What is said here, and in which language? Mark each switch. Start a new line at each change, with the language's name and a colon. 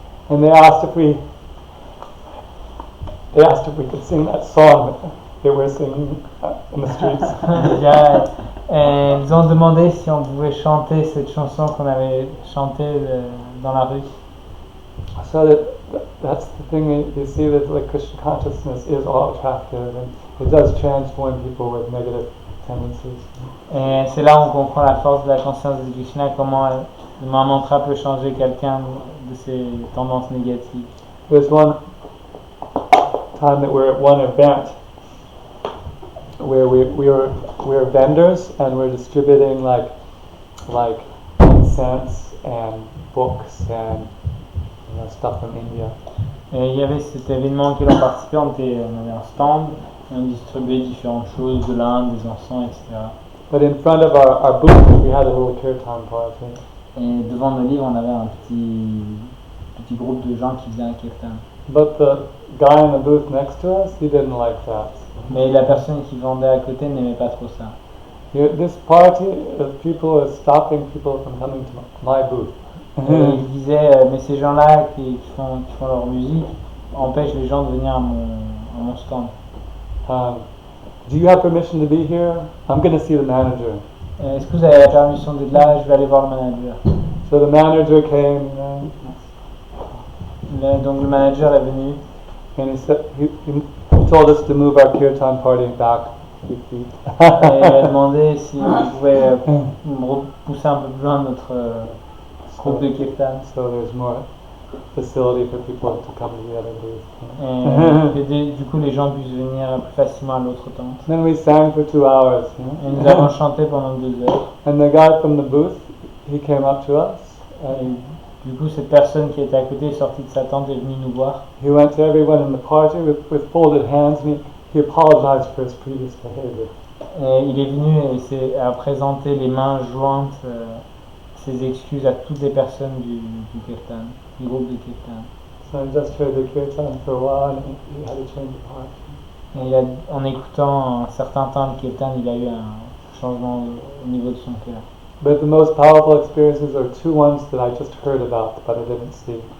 English: And they asked if we could sing that song that they were singing in the streets.
French: Et ils ont demandé si on pouvait chanter cette chanson qu'on avait chantée dans la rue.
English: So that's the thing, you see that like Krishna consciousness is all attractive, and it does transform people with negative tendencies.
French: Et c'est là où on comprend la force de la conscience de Krishna, comment le mantra peut changer quelqu'un de ses tendances négatives.
English: There's one time that we're at one event where we were vendors and we're distributing like incense and books and stuff from India.
French: Et il y avait cet événement auquel on participait, on avait un stand et on distribuait différentes choses, de l'Inde, des encens, etc.
English: But in front of our booth we had a little kirtan party.
French: Et devant nos livres, on avait un petit groupe de gens qui faisaient un kirtan.
English: But the guy in the booth next to us, he didn't like that.
French: Mais la personne qui vendait à côté n'aimait pas trop ça.
English: This party of people is stopping people from coming to my booth.
French: Et il disait, mais ces gens-là qui font leur musique empêchent les gens de venir à mon stand.
English: Do you have permission to be here? I'm going to see the manager.
French: Est-ce que vous avez la permission d'être là? Je vais aller voir le manager.
English: So the manager came,
French: Donc le manager est venu.
English: and he said he told us to move our kirtan party back 3 feet.
French: Et il a demandé si on pouvait repousser un peu plus loin notre groupe de kirtan.
English: So there's more facility for people to come to the other booth.
French: Et du coup les gens puissent venir plus facilement à l'autre tente.
English: Then we sang for 2 hours.
French: Et nous avons chanté pendant 2 heures.
English: And the guy from the booth, he came up to us.
French: Et du coup cette personne qui était à côté est sortie de sa tente et est venue nous voir.
English: He went to everyone in the party with folded hands, and he apologized for his previous behavior.
French: Et il est venu et a présenté les mains jointes, ses excuses à toutes les personnes du kirtan, du groupe de kirtan.
English: So I just heard the kirtan for a while, and he had a change of heart.
French: Et en écoutant un certain temps le kirtan, il a eu un changement au niveau de son cœur.
English: But the most powerful experiences are 2 ones that I just heard about, but I didn't see.